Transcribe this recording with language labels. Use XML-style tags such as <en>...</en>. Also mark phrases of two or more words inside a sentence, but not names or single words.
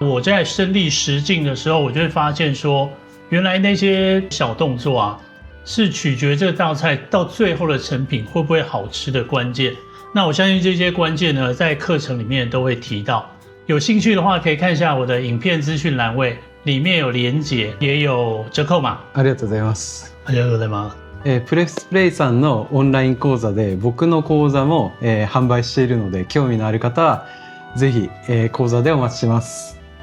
<zh>我在身历实境的时候，我就会发现说，原来那些小动作啊，是取决这道菜到最后的成品会不会好吃的关键。那我相信这些关键呢，在课程里面都会提到。有興趣的话，可以看一下我的影片资讯栏位，里面有连结，也有折扣码。</zh> <ja>ありがとうございます。ありがとうございます。プレスプレイさんのオンライン講座で僕の講座も、販売しているので興味のある方はぜひ、講座でお待ちしてます。</ja>